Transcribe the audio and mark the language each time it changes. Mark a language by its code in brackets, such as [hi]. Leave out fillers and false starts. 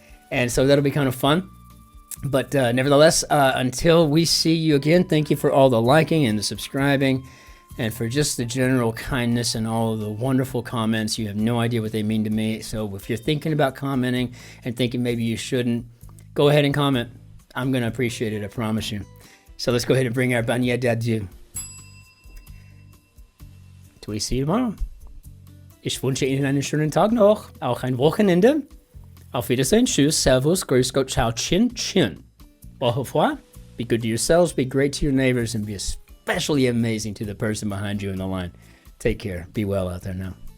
[en] And so that'll be kind of fun. But nevertheless, until we see you again, thank you for all the liking and the subscribing and for just the general kindness and all of the wonderful comments. You have no idea what they mean to me. So if you're thinking about commenting and thinking maybe you shouldn't, go ahead and comment. I'm going to appreciate it, I promise you. So let's go ahead and bring our Banya d'adieu. Till we see you tomorrow. [de] Ich wünsche Ihnen einen schönen Tag noch, auch ein Wochenende. Auf Wiedersehen, tschüss, servus, grüß Gott, ciao, Cin-Cin. [fr] Au revoir. [en] Be good to yourselves, be great to your neighbors, and be especially amazing to the person behind you in the line. Take care. Be well out there now.